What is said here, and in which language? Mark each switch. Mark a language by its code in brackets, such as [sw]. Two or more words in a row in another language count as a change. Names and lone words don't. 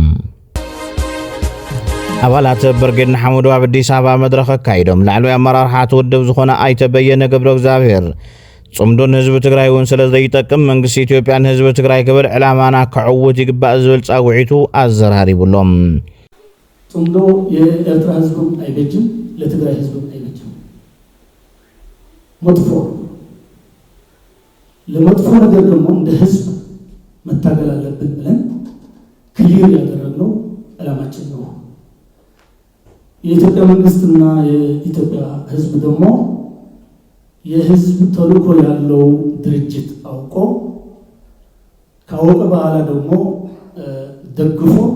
[ti] ኣባላት ብርጌድ ሓመዱ ኣብ አዲስ አበባ መድረኽ ኣካይዶም ላዕለዋይ ኣመራርሓ ውድብ ዝኾነ ኣይተበየነ ገብረ እግዚአብሔር ጽምዶን ህዝቢ ትግራይ እውን ስለ ዘይጠቅም መንግስቲ ኢትዮጵያን ህዝቢ ትግራይ ክብል ዕላማና ከዕውት ይግባእ ዝብል ጻውዒቱ ኣዘራሪቡሎም [am] ጽምዶ የኤርትራ ህዝብ አይበጅም ለትግራይ ህዝብ አይበጅም መጥፎ ለመጥፎ ነገር ደግሞ እንደ ህዝብ መታገል አለብን ብለን ክሊር ያደረግነው ዓላማችን ነው የኢትዮጵያ መንግስትና የኢትዮጵያ ህዝብ ደግሞ የህዝብ ተልእኮ ያለው ድርጅት አውቆ ካወቀ በኋላ ደግሞ ደግፎ